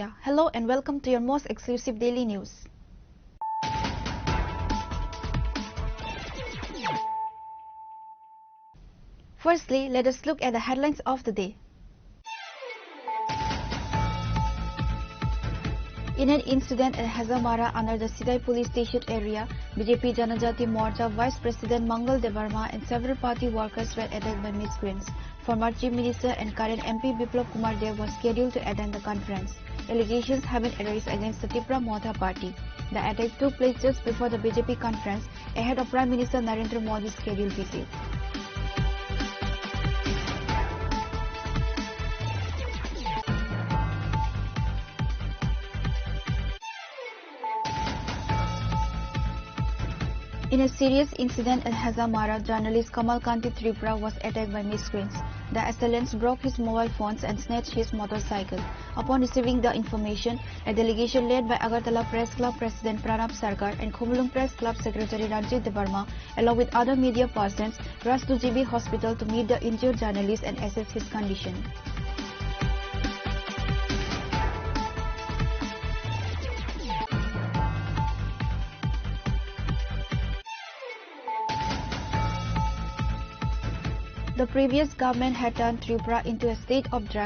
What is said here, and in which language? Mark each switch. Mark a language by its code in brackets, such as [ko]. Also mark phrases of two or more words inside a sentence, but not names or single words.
[en] Hello and welcome to your most exclusive daily news. Firstly, let us look at the headlines of the day. In an incident at Hazamara under the Sidai police station area, BJP Janajati Morcha Vice President Mangal Devarma and several party workers were attacked by miscreants. Former Chief Minister and current MP Biplab Kumar Dev was scheduled to attend the conference. Allegations have been raised against the Tipra Motha party. The attack took place just before the BJP conference ahead of Prime Minister Narendra Modi's scheduled visit. In a serious incident at Hazamara, journalist Kamal Kanti Tripura was attacked by miscreants. The assailants broke his mobile phones and snatched his motorcycle. Upon receiving the information, a delegation led by Agartala Press Club President Pranab Sarkar and Khumulung Press Club Secretary Ranjit Devarma, along with other media persons, rushed to GB Hospital to meet the injured journalist and assess his condition. The previous government had turned Tripura into a state of drugs.